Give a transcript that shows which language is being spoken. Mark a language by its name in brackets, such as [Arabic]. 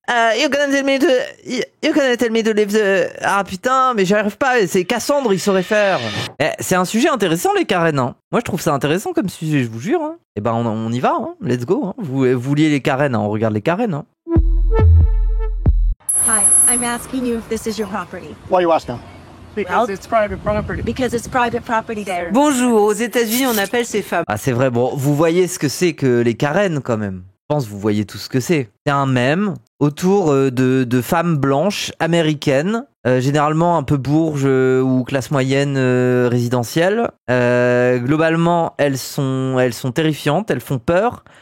[English] You're gonna tell me to leave the... [French] Ah putain, mais j'arrive pas. C'est Cassandre, il saurait faire. C'est un sujet intéressant, les Karen. Hein. Moi, je trouve ça intéressant comme sujet, je vous jure. Hein. Et ben, on y va. Hein. [English] Let's go. [French] Hein. Vous vouliez les Karen, hein. On regarde les Karen. Hein. [English] Hi, I'm asking you if this is your property. Why are you asking? Because it's private property. Because it's private property there. [French] Bonjour, aux États-Unis, on appelle ces femmes. Ah, c'est vrai. Bon, vous voyez ce que c'est que les Karen, quand même. Je pense que vous voyez tout ce que c'est. C'est un mème autour de femmes blanches américaines, généralement un peu bourges ou classe moyenne résidentielle. Globalement, elles sont terrifiantes, elles font peur.